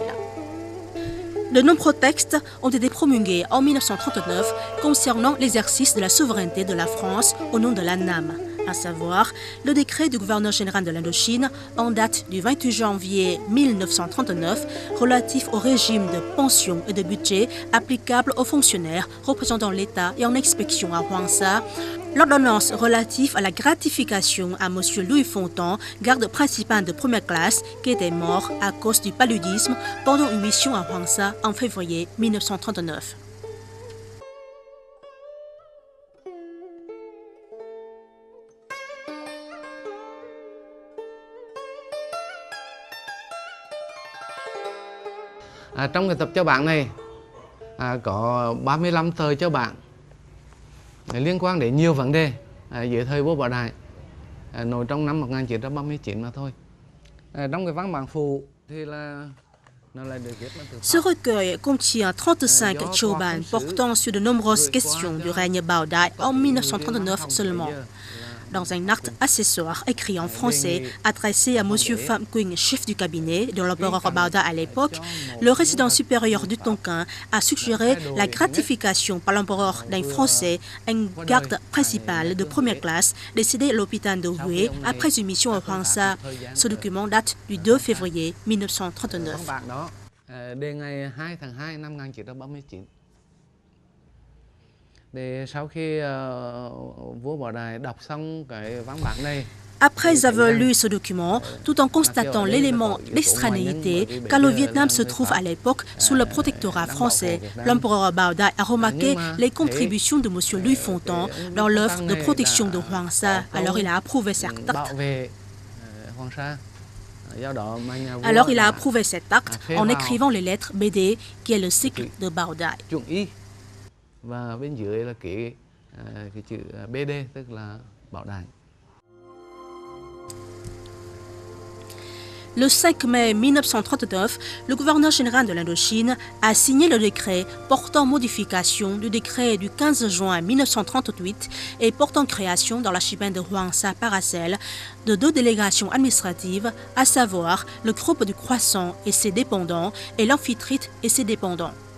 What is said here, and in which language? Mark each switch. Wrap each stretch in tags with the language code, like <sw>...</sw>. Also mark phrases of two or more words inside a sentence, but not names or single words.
<fr>De nombreux textes ont été promulgués en 1939 concernant l'exercice de la souveraineté de la France au nom de l'ANAM, à savoir le décret du gouverneur général de l'Indochine en date du 28 janvier 1939 relatif au régime de pension et de budget applicable aux fonctionnaires représentant l'État et en inspection à Hoàng Sa, l'ordonnance relative à la gratification à M. Louis Fontan, garde principal de première classe, qui était mort à cause du paludisme pendant une mission à Hoàng Sa en février 1939.</fr> <vi>Trong cái tập cho bạn này có 35 tờ cho bạn liên quan đến nhiều vấn đề dưới thời vua Bảo Đại nổi trong năm 1939 mà thôi. Trong cái văn bản phụ thì là</vi> <fr>Ce recueil contient 35 choban portant sur de nombreuses questions du règne Bảo Đại en 1939 seulement. Dans un acte accessoire écrit en français adressé à M. Pham Quynh, chef du cabinet de l'empereur Bảo Đại à l'époque, le résident supérieur du Tonkin a suggéré la gratification par l'empereur d'un Français, un garde principal de première classe, décédé à l'hôpital de Huế après une mission à Hoàng Sa. Ce document date du 2 février 1939.</fr> <vi>Đề ngày 2 tháng 2 năm 1939.</vi> <fr>Après avoir lu ce document, tout en constatant l'élément d'extranéité, car le Vietnam se trouve à l'époque sous le protectorat français, l'empereur Bảo Đại a remarqué les contributions de M. Louis Fontan dans l'œuvre de protection de Hoàng Sa. Alors il a approuvé cet acte. En écrivant les lettres BD, qui est le cycle de Bảo Đại.</fr> <vi>Và bên dưới là cái chữ BD, tức là Bảo Đại.</vi> <fr>Le 5 mai 1939, le gouverneur général de l'Indochine a signé le décret portant modification du décret du 15 juin 1938 et portant création dans l'archipel de Hoàng Sa Paracel de 2 délégations administratives, à savoir le groupe du Croissant et ses dépendants et l'Amphitrite et ses dépendants.</fr>